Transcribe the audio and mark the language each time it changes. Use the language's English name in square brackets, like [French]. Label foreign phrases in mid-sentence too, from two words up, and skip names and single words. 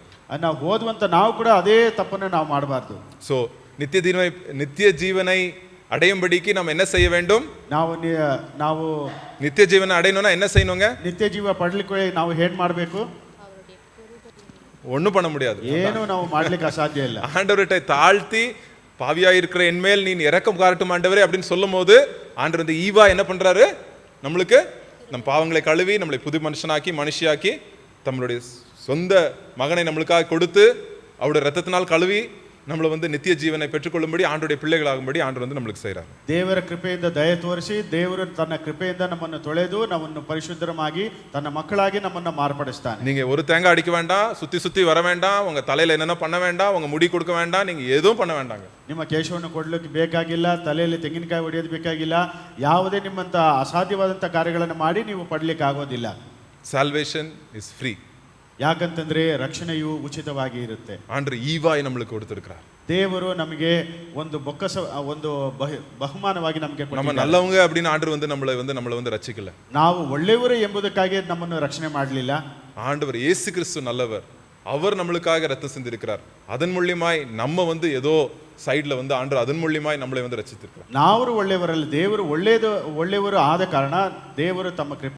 [Kannada] ನಾವು ಓದುವಂತ ನಾವು ಕೂಡ ಅದೇ ತಪ್ಪನ್ನ ನಾವು ಮಾಡಬಾರ್ದು. [Tamil] ஸோ நித்திய ஜீவனை அடையும்படிக்கு நம்ம என்ன செய்ய வேண்டும்? [Kannada] ನಾವು [Tamil] நித்திய ஜீவனை அடையணும்னா என்ன செய்யணுங்க? [Kannada] ನಿತ್ಯ ಜೀವ ಪಡಲಿಕ್ಕೆ ನಾವು ಏನ್ ಮಾಡಬೇಕು? [Tamil] ஒண்ணும் பண்ண முடியாது. [Kannada] ಏನು ನಾವು ಮಾಡ್ಲಿಕ್ಕೆ ಅಸಾಧ್ಯ ಇಲ್ಲ. [Tamil] ஆண்டவர்கிட்ட தாழ்த்தி, பாவியா இருக்கிற என்மேல் நீ இரக்கம் காட்டும் ஆண்டவரே அப்படின்னு சொல்லும் போது ஆண்டவர் வந்து ஈவா என்ன பண்றாரு? நம்மளுக்கு நம் பாவங்களை கழுவி நம்மளை புது மனுஷியாக்கி தம்முடைய சொந்த மகனை நம்மளுக்காக கொடுத்து அவருடைய ரத்தத்தினால் கழுவி நம்மளை வந்து நித்திய ஜீவனை பெற்றுக்கொள்ளும்படி ஆண்டவருடைய பிள்ளைகளாகும்படி ஆண்டவர் வந்து நம்மளுக்கு செய்கிறார். [Kannada] ದೇವರ ಕೃಪೆಯಿಂದ ದಯೆ ತೋರಿಸಿ, ದೇವರು ತನ್ನ ಕೃಪೆಯಿಂದ ನಮ್ಮನ್ನು ತೊಳೆದು ನಮ್ಮನ್ನು ಪರಿಶುದ್ಧರಾಗಿ ತನ್ನ ಮಕ್ಕಳಾಗಿ ನಮ್ಮನ್ನು ಮಾರ್ಪಡಿಸ್ತಾನೆ. [Tamil] நீங்க ஒரு தேங்காய் அடிக்க வேண்டாம், சுத்தி வர வேண்டாம், உங்க தலையில என்னென்ன பண்ண வேண்டாம், உங்க முடி கொடுக்க வேண்டாம், நீங்க எதுவும் பண்ண வேண்டாங்க. [Kannada] ನಿಮ್ಮ ಕೇಶವನ್ನು ಕೊಡ್ಲಿಕ್ಕೆ ಬೇಕಾಗಿಲ್ಲ, ತಲೆಯಲ್ಲಿ ತೆಂಗಿನಕಾಯಿ ಹೊಡೆಯೋದು ಬೇಕಾಗಿಲ್ಲ, ಯಾವುದೇ ನಿಮ್ಮಂತ ಅಸಾಧ್ಯವಾದಂಥ ಕಾರ್ಯಗಳನ್ನು ಮಾಡಿ ನೀವು ಪಡಲಿಕ್ಕೆ ಆಗೋದಿಲ್ಲ. [English] Salvation is free. [Kannada] ಯಾಕಂತಂದ್ರೆ ರಕ್ಷಣೆಯು ಉಚಿತವಾಗಿ ಇರುತ್ತೆ. [Tamil] ஆண்டவர் ஈவாய் நம்மளுக்கு கொடுத்திருக்கிறார். [Kannada] ದೇವರು ನಮಗೆ ಒಂದು ಒಂದು ಬಹುಮಾನವಾಗಿ ನಮಗೆ [Tamil] நம்ம [Kannada] ಕೊಟ್ಟಿದ್ದಾರೆ. [Tamil] நல்லவங்க அப்படின்னு ஆண்டவர் வந்து நம்மளை வந்து ரட்சிக்கல. [Kannada] ನಾವು ಒಳ್ಳೆಯವರು ಎಂಬುದಕ್ಕಾಗಿ ನಮ್ಮನ್ನು ರಕ್ಷಣೆ ಮಾಡಲಿಲ್ಲ. [Tamil] ஆண்டவர் இயேசு கிறிஸ்து நல்லவர். அவர் நம்மளுக்காக ரத்தம் சிந்திருக்கிறார். அதன் மூலியமாய் நம்ம வந்து ஏதோ சைடுல வந்து ஆண்டவர் அதன் மூலியமாய் நம்மளை வந்து ரட்சித்திருக்கிறார். [Kannada] ನಾವು ಒಳ್ಳೆಯವರಲ್ಲ, ದೇವರು ಒಳ್ಳೆಯವರು ಆದ ಕಾರಣ ದೇವರು ತಮ್ಮ ಕೃಪೆ